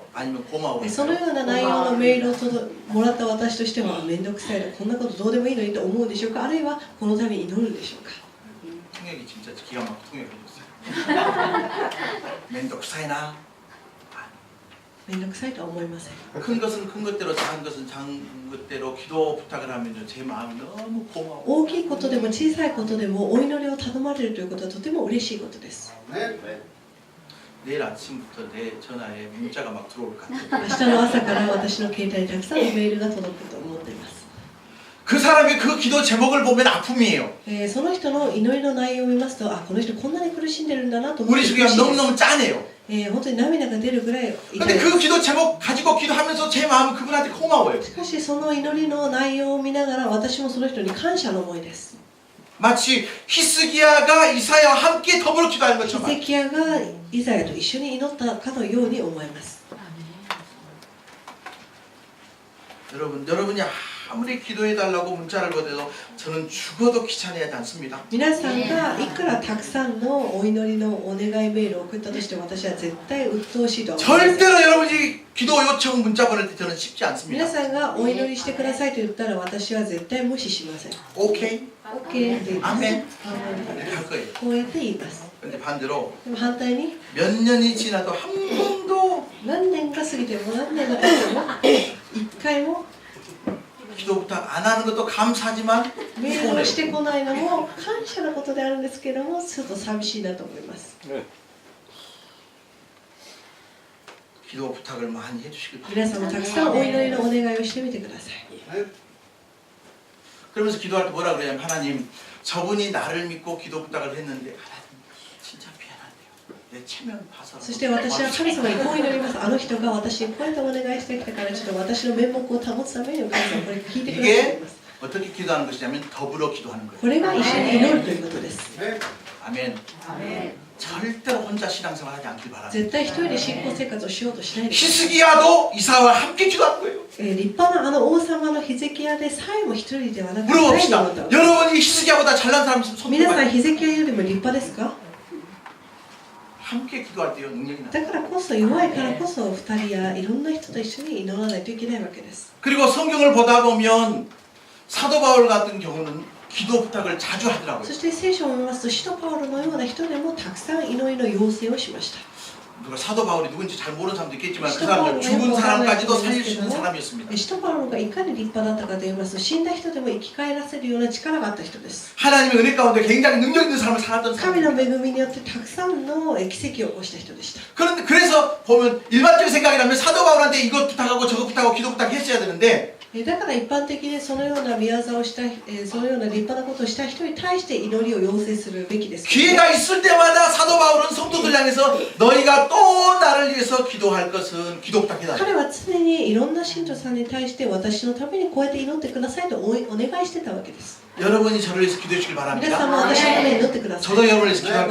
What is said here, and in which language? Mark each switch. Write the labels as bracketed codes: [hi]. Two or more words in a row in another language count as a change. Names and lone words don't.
[ko] 아니면 고마워요? [ja] そのような内容のメールをもらった私としては面倒くさいとこんなことどうでもいいのにと思うでしょうか、あるいはこのために祈るんでしょうか。 [ko] 통역이 진짜 기가 막히게 통역해줬어요. 맨덕사이나 [ja] 面倒くさいとは思いません。 [ko] 큰 것은 큰 것대로 작은 것은 작은 것대로 기도 부탁을 하면요 제 마음이 너무 고마워. [ja] 大きいことでも小さいことでもお祈りを頼まれるということはとても嬉しいことです。 [ko] 내일 아침부터 내 전화에 문자가 막 들어올 것 같아요. [ja] 明日の朝から私の携帯にたくさんのメールが届くと思っています。 [ko] 그 사람의 그 기도 제목을 보면 아픔이에요. [ja] その人の祈りの内容を見ますと、あ、この人こんなに苦しんでるんだなと思って [ko] 우리 [ja] 苦しい [ko] 지금 [ja] です。 [ko] 너무너무 짠해요. [ja] 本当に涙が出るぐらい痛い [ko] 근데 [ja] です。 [ko] 그 기도 제목 가지고 기도하면서 제 마음은 그분한테 고마워요. [ja] しかしその祈りの内容を見ながら私もその人に感謝の思いです。 [ko] 마치 히스기야가 이사야와 함께 더불어 기도하는 [ja] ヒ [ko] 것처럼 [ja] ゼキヤがイザヤと一緒に祈ったかのように思います。 [ko] 여러분이 아무리 기도해달라고 문자를 보내도 저는 죽어도 귀찮아하지 않습니다. [ja] 皆さんがいくらたくさんのお祈りのお願いメールを送ったとしても私は絶対鬱陶しいとは思いません。 [ko] 절대로 여러분이 기도 요청 문자 보낼 때 저는 쉽지 [ja] 皆 [ko] 않습니다. [ja] さんがお祈りしてくださいと言ったら私は絶対無視しません。 [ko] 오케이? [ja] OK って言います。 [ko] 아멘. [ja] アーメン [ko] 이렇게 할 거예요. [ja] こうやって言います。 [ko] 근데 반대로 [ja] でも反対に [ko] 몇 년이 지나도 한 번도 [ja] 何年が過ぎても何年が経っても一回も [ko] 기도 부탁 안 하는 것도 감사하지만 [ja] メールを [ko] 서운해요. [ja] してこないのも感謝のことであるんですけどもちょっと寂しいなと思います。 [ko] 기도 부탁을 많이 해주시길 바랍니다. [ja] 皆さんもたくさんお祈りのお願いをしてみてください。 [ko] 그러면서 기도할 때 뭐라 그러냐면 하나님 저분이 나를 믿고 기도 부탁을 했는데 하나님 진짜 미안한데요. 내 체면 봐서 [ja] そして私は神様にこう祈ります。あの人が私にこうやってお願いしてきたからちょっと私の面目を保つために神様これ聞いてくださいと言い [ko] 이게 [ja] ます。 [ko] 어떻게 기도하는 것이냐면 더불어 기도하는 거예요. [ja] これが一緒に祈るということです。 [ko] 아멘. 절대로 혼자 신앙생활 하지 않길 바랍니다. [ja] 絶対一人で信仰生活をしようとしないでください。 [ko] 히스기야도 이사와 함께 기도한 거예요. [ja] 立派なあの王様のヒゼキヤでさえも一人ではなくて [ko] 물어봅시다. [ja] 二人で祈った。 [ko] 여러분이 히스기야보다 잘난 사람 있으면 손 [ja] 皆さん [ko] 들어봐요. [ja] ヒゼキヤよりも立派ですか？ [ko] 함께 기도할 때요 능력이 나. [ja] だからこそ弱いからこそ二人やいろんな人と一緒に祈らないといけないわけです。 [ko] 그리고 성경을 보다 보면 사도 바울 같은 경우는 기도 부탁을 자주 하더라고요. [ja] そして聖書を見ますと使徒パウロのような人でもたくさん祈りの要請をしました。 [ko] 누가 사도 바울이 누군지 잘 모르는 사람도 있겠지만 그 사도 바울은 사람은 죽은 사람까지도 뭐 살릴 수 있는 하나님 사람이었습니다. [ja] 使徒パウロがいかに立派だったかと言いますと死んだ人でも生き返らせるような力があった人です。 [ko] 하나님의 은혜 가운데 굉장히 능력 있는 사람을 살았던 [ja] 神の [ko] 사람입니다. [ja] 恵みによってたくさんの奇跡を起こした人でした。 [ko] 그런데 그래서 보면 일반적인 생각이라면 사도 바울한테 이것 부탁하고 저것 부탁하고 기도 부탁했어야 되는데 [ja] だから一般的にそのような宮沢をしたそのような立派なことをした人に対して祈りを要請するべきですけど、 [ko] 기회가 있을 때마다 사도 바울은 성도들 향해서 너희가 또 나를 위해서 기도할 것은 기도 부탁해달라. [ja] 彼は常にいろんな信徒さんに対して私のためにこうやって祈ってくださいとお願いしてたわけです。 [ko] 여러분이 저를 위해서 기도해 주길 [ja] 皆さん [ko] 바랍니다. [ja] も私のために祈ってください。 [ko] 저도 여러분을 위해서 기도할